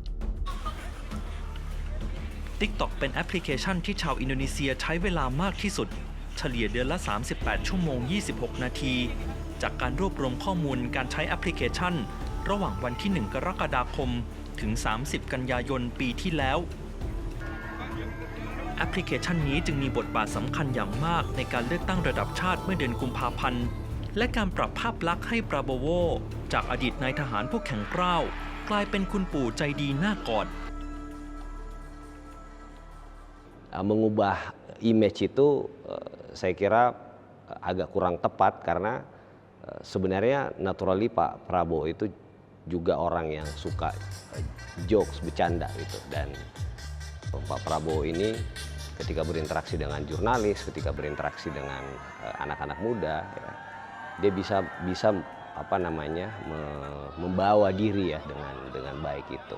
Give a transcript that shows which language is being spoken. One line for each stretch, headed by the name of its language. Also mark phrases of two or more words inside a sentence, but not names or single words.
Thai: TikTok เป็นแอปพลิเคชันที่ชาวอินโดนีเซียใช้เวลามากที่สุด เฉลี่ยเดือนละ 38 ชั่วโมง 26 นาที จากการรวบรวมข้อมูลการใช้แอปพลิเคชัน ระหว่างวันที่ 1 กรกฎาคม ถึง 30 กันยายน ปีที่แล้ว แอปพลิเคชันนี้จึงมีบทบาทสำคัญอย่างมากในการเลือกตั้งระดับชาติเมื่อเดือนกุมภาพันธ์ และการปรับภาพลักษณ์ให้ปราโบโวจากอดีตนายทหารผู้แข็งกร้าวกลายเป็นคุณปู่ใจดีหน้ากอด
Indonesian: Mengubah image itu saya kira agak kurang tepat karena sebenarnya naturally Pak Prabowo itu juga orang yang suka jokes, bercanda gitu, dan Pak Prabowo ini ketika berinteraksi dengan jurnalis, ketika berinteraksi dengan anak-anak muda, ya, dia bisa apa namanya membawa diri ya dengan baik itu.